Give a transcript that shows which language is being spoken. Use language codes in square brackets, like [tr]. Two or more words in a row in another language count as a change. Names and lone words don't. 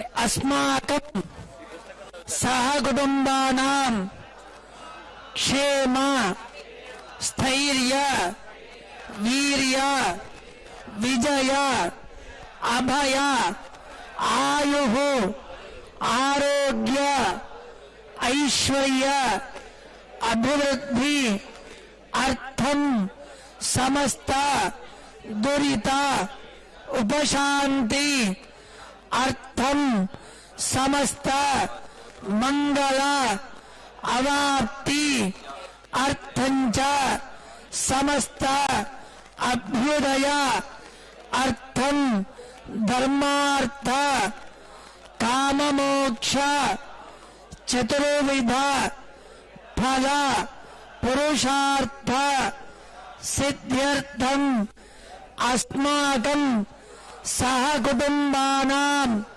[sa] అస్మాకం సహ కుటుంబానాం క్షేమ స్థైర్య వీర్య విజయ అభయ ఆయు ఆరోగ్య ఐశ్వర్య अभिवृद्धि अर्थम समस्त दुरित उपशांति अर्थम समस्त मंगल अवाप्ति अर्थंच समस्त अभ्युदय अर्थम धर्मार्थ काममोक्ष चतुर्विध फल पुरुषार्थ सिद्ध्यर्थम अस्माकं सहकुटुंबानां